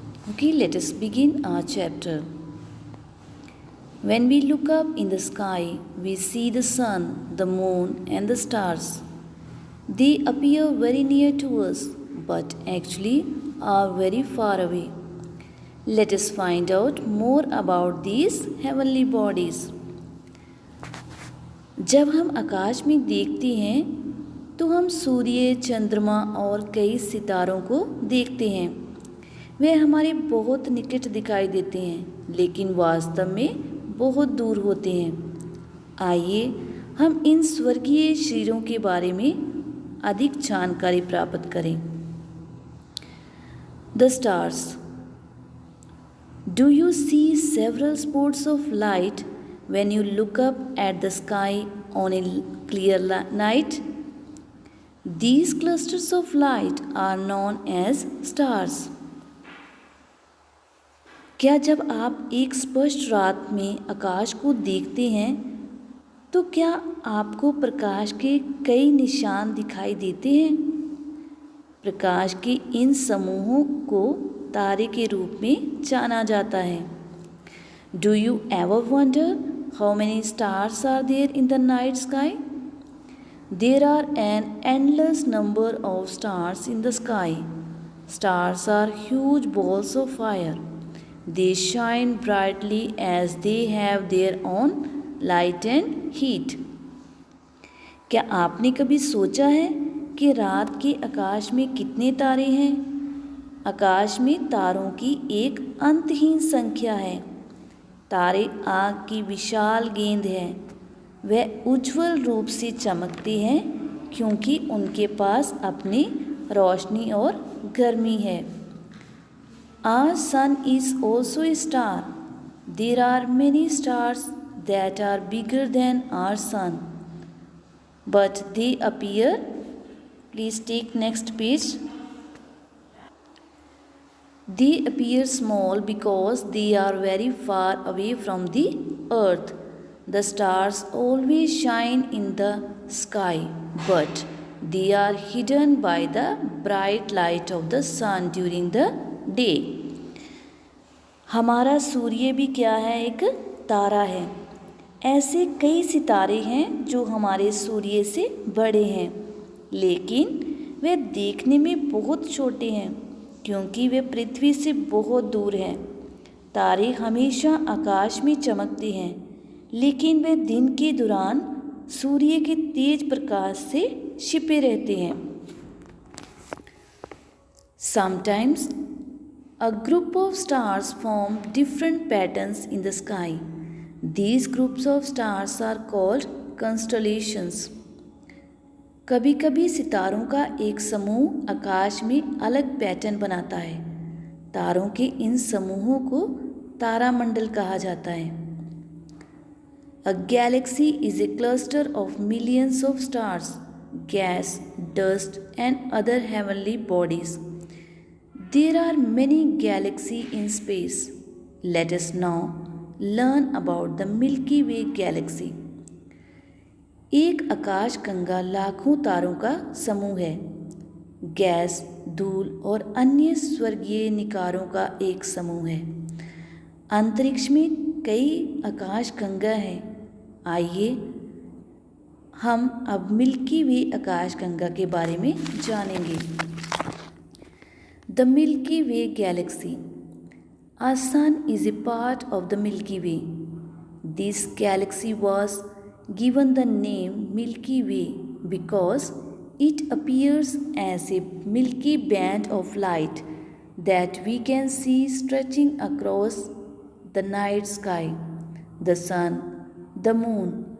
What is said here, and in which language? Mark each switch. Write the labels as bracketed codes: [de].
[en] Okay, let us begin our chapter. When we look up in the sky, we see the sun, the moon, and the stars. They appear very near to us, but actually are very far away. Let us find out more about these heavenly bodies. [hi] जब हम आकाश में देखते हैं तो हम सूर्य, चंद्रमा और कई सितारों को देखते हैं। वे हमारे बहुत निकट दिखाई देते हैं, लेकिन वास्तव में बहुत दूर होते हैं। आइए हम इन स्वर्गीय शरीरों के बारे में अधिक जानकारी प्राप्त करें। [en] The stars. Do you see several spots of light when you look up at the sky on a clear night? These clusters of light are known as stars. [hi] क्या जब आप एक स्पष्ट रात में आकाश को देखते हैं तो क्या आपको प्रकाश के कई निशान दिखाई देते हैं? प्रकाश के इन समूहों को तारे के रूप में जाना जाता है। [en] Do you ever wonder how many stars are there in the night sky? There are an endless number of stars in the sky. Stars are huge balls of fire. They shine brightly as they have their own light and heat. [hi] क्या आपने कभी सोचा है कि रात के आकाश में कितने तारे हैं? आकाश में तारों की एक अंतहीन संख्या है। तारे आग की विशाल गेंद हैं। वह उज्ज्वल रूप से चमकते हैं क्योंकि उनके पास अपनी रोशनी और गर्मी है। [en] Our sun is also a star. There are many stars that are bigger than our sun, but they appear. Please take next page. They appear small because they are very far away from the earth. The stars always shine in the sky, but they are hidden by the bright light of the sun during the day. [hi] हमारा सूर्य भी क्या है? एक तारा है। ऐसे कई सितारे हैं जो हमारे सूर्य से बड़े हैं, लेकिन वे देखने में बहुत छोटे हैं क्योंकि वे पृथ्वी से बहुत दूर हैं। तारे हमेशा आकाश में चमकते हैं, लेकिन वे दिन के दौरान सूर्य के तेज प्रकाश से छिपे रहते हैं। [en] Sometimes a group of stars form different patterns in the sky. These groups of stars are called constellations. [hi] कभी कभी सितारों का एक समूह आकाश में अलग पैटर्न बनाता है। तारों के इन समूहों को तारामंडल कहा जाता है। [en] A galaxy is a cluster of millions of stars, gas, dust, and other heavenly bodies. There are many galaxies in space. Let us now learn about the Milky Way galaxy. [hi] एक आकाश गंगा लाखों तारों का समूह है। गैस, धूल और अन्य स्वर्गीय निकारों का एक समूह है। अंतरिक्ष में कई आकाश गंगा हैं। आइए हम अब मिल्की वे आकाश गंगा के बारे में जानेंगे। [en] The Milky Way galaxy. Our sun is a part of the Milky Way. This galaxy was given the name Milky Way because it appears as a milky band of light that we can see stretching across the night sky. The sun, the moon,